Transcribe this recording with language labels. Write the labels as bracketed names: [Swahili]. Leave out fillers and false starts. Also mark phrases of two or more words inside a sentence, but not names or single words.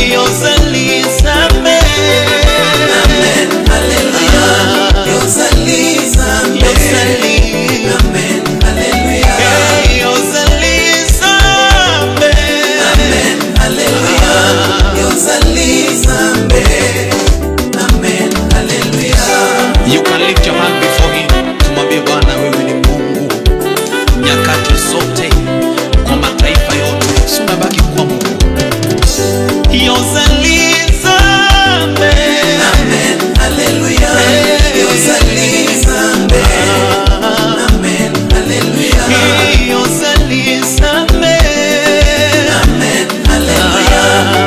[Lingala] Yosali zambe, amen, hallelujah. Yosali zambe, amen, hallelujah. Yosali zambe, amen, hallelujah. Yosali zambe, amen, hallelujah. [English] You can lift your hand before him. [Swahili] Tumwambie Bwana wewe ni Mungu nyakati zote, kwa mataifa yote, unabaki kwa Mungu. [Lingala] Yosali zambe, amen, hallelujah. Yosali zambe, amen, hallelujah. Yosali zambe, amen, hallelujah.